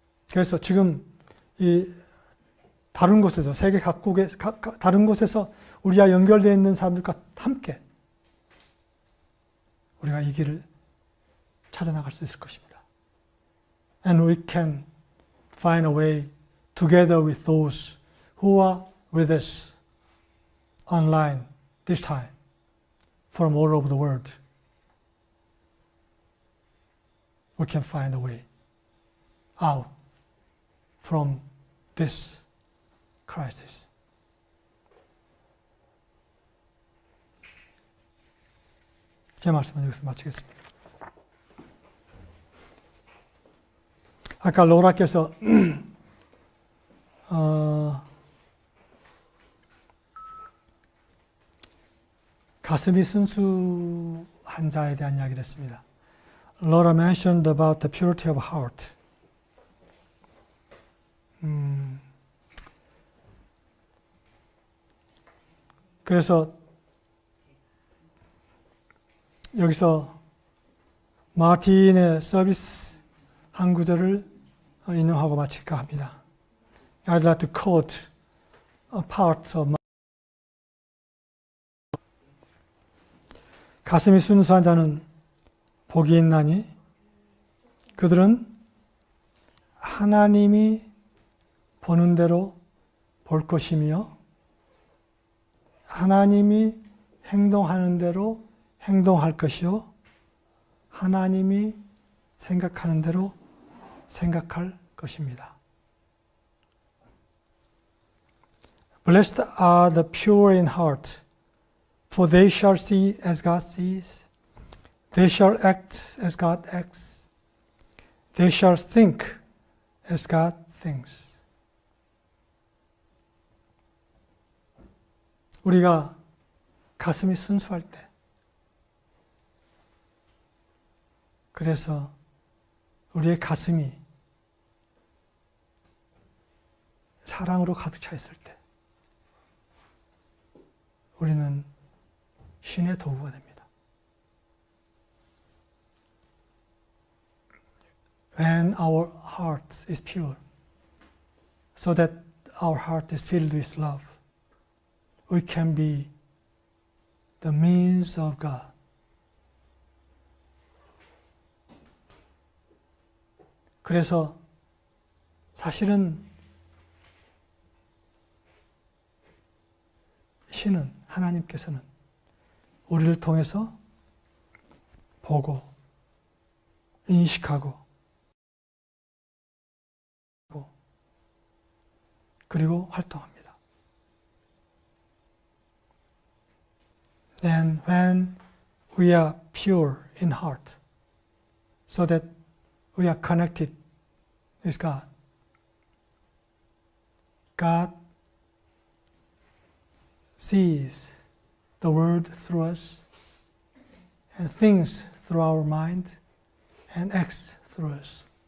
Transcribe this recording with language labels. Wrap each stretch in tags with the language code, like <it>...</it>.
<ko>그래서 지금 이 다른 곳에서 세계 각국의 다른 곳에서 우리와 연결되어 있는 사람들과 함께 우리가 이 길을 찾아 나갈 수 있을 것입니다.</ko> <en>And we can find a way together with those who are with us online this time from all over the world. We can find a way out from this crisis.</en> <ko>제 말씀은 여기서 마치겠습니다. 아까 로라께서 가슴이 순수한 자에 대한 이야기를 했습니다.</ko> <en>Laura mentioned about the purity of heart.</en> <ko>그래서 여기서 마틴의 서비스 한 구절을 인용하고 마칠까 합니다.</ko> <en>I'd like to quote a part of my</en> <ko>가슴이 순수한 자는 복이 있나니 그들은 하나님이 보는 대로 볼 것이며 하나님이 행동하는 대로 행동할 것이요 하나님이 생각하는 대로 생각할 것입니다.</ko> <en>Blessed are the pure in heart, for they shall see as God sees. They shall act as God acts. They shall think as God thinks.</en> <ko>우리가 가슴이 순수할 때, 그래서 우리의 가슴이 사랑으로 가득 차 있을 때, 우리는 신의 도구가 됩니다.</ko> <en>When our heart is pure, so that our heart is filled with love, we can be the means of God.</en> <ko>그래서 사실은 신은, 하나님께서는 우리를 통해서 보고, 인식하고, 그리고 활동합니다.</ko> <en>Then when we are pure in heart, so that we are connected with God, God sees the world through us and thinks through our mind and acts through us.</en>